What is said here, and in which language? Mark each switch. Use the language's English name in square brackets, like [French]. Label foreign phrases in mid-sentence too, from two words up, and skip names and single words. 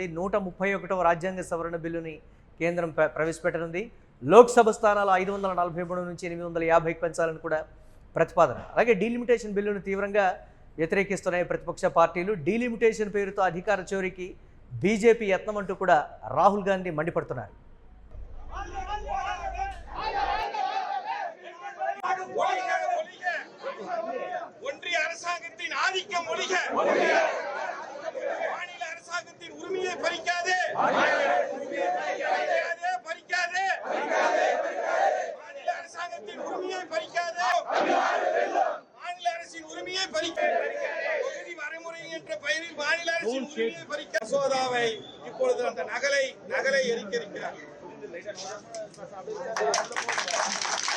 [Telugu] 131వ రాజ్యాంగ సవరణ బిల్లుని కేంద్రం ప్రవేశపెట్టనుంది. లోక్సభ స్థానాలు 543 నుంచి 850కి పెంచాలని కూడా ప్రతిపాదన. అలాగే డీలిమిటేషన్ బిల్లును తీవ్రంగా వ్యతిరేకిస్తున్నాయి ప్రతిపక్ష పార్టీలు. డీలిమిటేషన్ పేరుతో అధికార చోరీకి బీజేపీ యత్నం అంటూ కూడా రాహుల్ గాంధీ మండిపడుతున్నారు. [Tamil] ஒன்றிய அரசாங்கத்தின் ஆதிக்கம் ஒழிக, மாநில அரசாங்கத்தின் உரிமையை பறிக்காதே, பறிக்காதே, மாநில அரசாங்கத்தின் உரிமையை பறிக்காதே, மாநில அரசின் உரிமையை பறிக்காதே, தொகுதி வரைமுறை என்ற பெயரில் மாநில அரசின் உரிமையை பறிக்க மசோதாவை இப்பொழுது அந்த நகலை எரிக்கிறார்.